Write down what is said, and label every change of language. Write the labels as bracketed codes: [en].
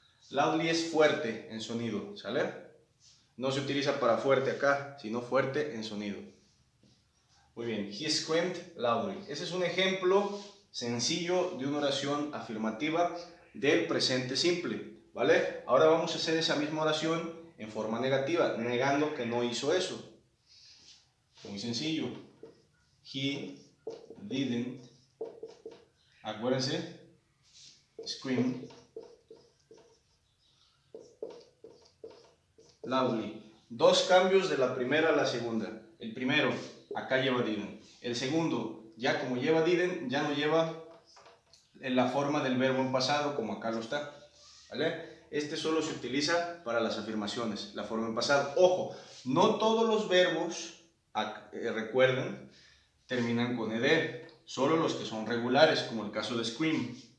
[es] Loudly es fuerte en sonido, ¿sale? No se utiliza para fuerte acá, sino fuerte en sonido. Muy bien. [en] He screamed loudly. [es] Ese es un ejemplo sencillo de una oración afirmativa del presente simple, ¿vale? Ahora vamos a hacer esa misma oración en forma negativa, negando que no hizo eso. Muy sencillo. [en] He didn't, [es] acuérdense, [en] scream loudly. [es] Dos cambios de la primera a la segunda. El primero, acá lleva didn't. El segundo, ya como lleva didn't, ya no lleva en la forma del verbo en pasado como acá lo está, ¿vale? Este solo se utiliza para las afirmaciones, la forma en pasado. Ojo, no todos los verbos, recuerden, terminan con ed, solo los que son regulares, como el caso de scream.